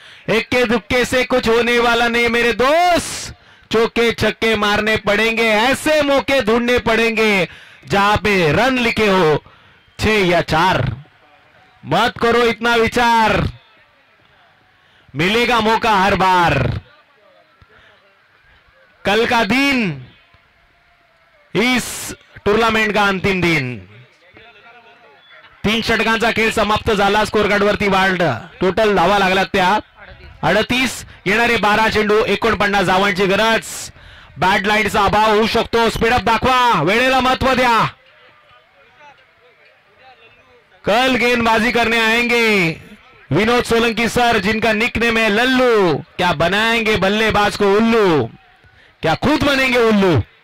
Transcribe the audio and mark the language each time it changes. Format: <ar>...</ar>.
<hi>इक्के दुक्के से कुछ होने वाला नहीं मेरे दोस्त, चौके छक्के मारने पड़ेंगे, ऐसे मौके ढूंढने पड़ेंगे जहां पे रन लिखे हो 6 या 4. मत करो इतना विचार, मिलेगा मौका हर बार. कल का दिन इस टूर्नामेंट का अंतिम दिन.</hi> <mr>3 षटकांचा खेळ समाप्त झाला. स्कोर कार्डवरती वाढ. टोटल धावा लागल्यात त्या 38. येणारे 12 चेंडू, 49 धावांची गरज. बॅट लाईनचा अभाव होऊ शकतो. स्पीडअप दाखवा, वेळेला महत्व द्या.</mr> <hi>कल गेंदबाजी करने आएंगे विनोद सोलंकी सर, जिनका निकनेम है लल्लू. क्या बनाएंगे बल्लेबाज को उल्लू, क्या खुद बनेंगे उल्लू.</hi>